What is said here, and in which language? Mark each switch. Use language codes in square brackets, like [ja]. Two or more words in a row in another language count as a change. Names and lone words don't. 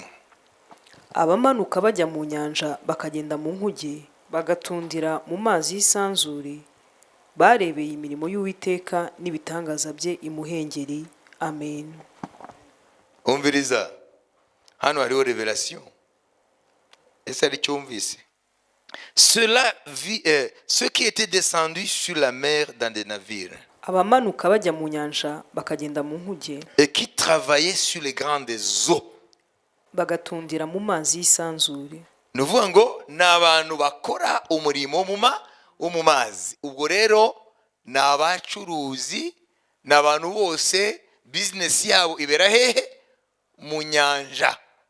[rw] Abamanuka bajya mu nyanja bakagenda mu nkuge bagatundira mu mazi y'isanzure, barebeye imirimo y'Uwiteka n'ibitangaza bye imuhengeri. Amen. Umviriza, hano hariho revelation. Ese ari cyumvise? [fr] Ceux qui étaient descendus sur la mer dans des navires, [rw] abamanuka bajya mu nyanja bakagenda mu nkuge, [fr] et qui travaillaient sur les grandes eaux, [rw] bagatundira mu mazi y'isanzure. nuvuga ngo n'abantu bakora umurimo mu mazi. Ubwo rero n'abacuruzi, n'abantu bose business yabo ibera hehe? Mu nyanja.